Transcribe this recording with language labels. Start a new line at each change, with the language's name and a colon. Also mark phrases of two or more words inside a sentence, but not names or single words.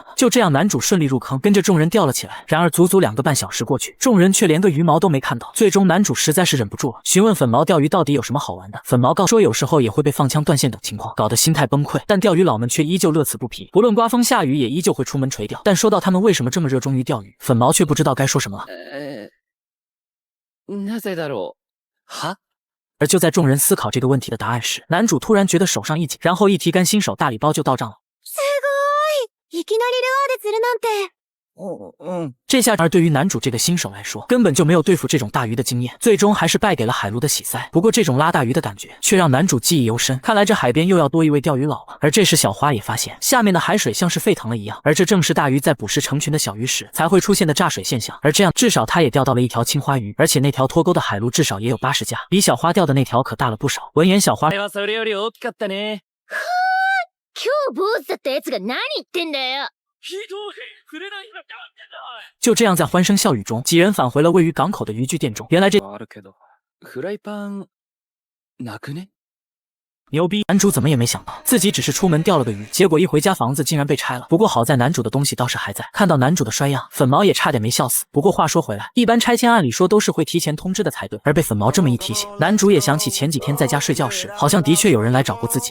Chinese: 就这样，男主顺利入坑，跟着众人钓了起来。然而足足2个半小时过去，众人却连个鱼毛都没看到。最终男主实在是忍不住了，询问粉毛钓鱼到底有什么好玩的。粉毛告诉说有时候也会被放枪断线等情况，搞得心态崩溃。但钓鱼佬们却依旧乐此不疲，不论刮风下雨也依旧会出门垂钓。但说到他们为什么这么热衷于钓鱼，粉毛却不知道该说什么了。
Japanese: なぜだろう？は？
Chinese: 而就在众人思考这个问题的答案时，男主突然觉得手上一紧，然后一提竿，新手大礼包就到账了。
Japanese: すごい！いきなりルアーで釣るなんて。
Chinese: 这下而对于男主这个新手来说，根本就没有对付这种大鱼的经验，最终还是败给了海陆的喜塞。不过这种拉大鱼的感觉却让男主记忆犹深，看来这海边又要多一位钓鱼佬了。而这时小花也发现下面的海水像是沸腾了一样，而这正是大鱼在捕食成群的小鱼时才会出现的炸水现象。而这样至少他也钓到了一条青花鱼，而且那条脱钩的海鲈至少也有80架，比小花钓的那条可大了不少。闻言小花
Japanese: はそれより大きかったね。今日坊主だったやつが何言ってんだよ。
Chinese: 就这样在欢声笑语中，几人返回了位于港口的渔具店中。原来这
Japanese: あるけど、フライパンなくね？
Chinese: 牛逼！男主怎么也没想到，自己只是出门钓了个鱼，结果一回家房子竟然被拆了。不过好在男主的东西倒是还在。看到男主的衰样，粉毛也差点没笑死。不过话说回来，一般拆迁按理说都是会提前通知的才对，而被粉毛这么一提醒，男主也想起前几天在家睡觉时，好像的确有人来找过自己。